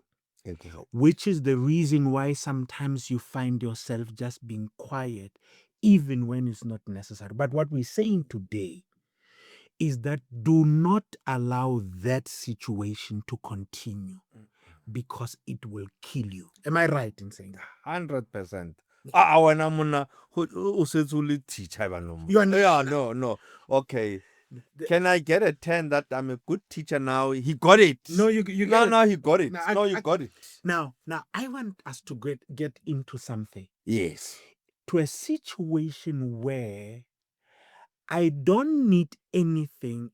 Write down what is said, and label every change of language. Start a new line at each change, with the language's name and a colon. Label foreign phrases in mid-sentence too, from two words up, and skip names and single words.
English: Which is the reason why sometimes you find yourself just being quiet, even when it's not necessary. But what we're saying today is that do not allow that situation to continue. because it will kill you. Am I right in saying that? 100%.
Tswana: Wena monna o setse o le teacher banong.
English: You Yeah, understand? no. Okay. Can I get a 10 that I'm a good teacher now? He got it. No, you No, get it. no, he got it. Now, No, you got it. Now, I want us to get into something, Yes. to a situation where I don't need anything.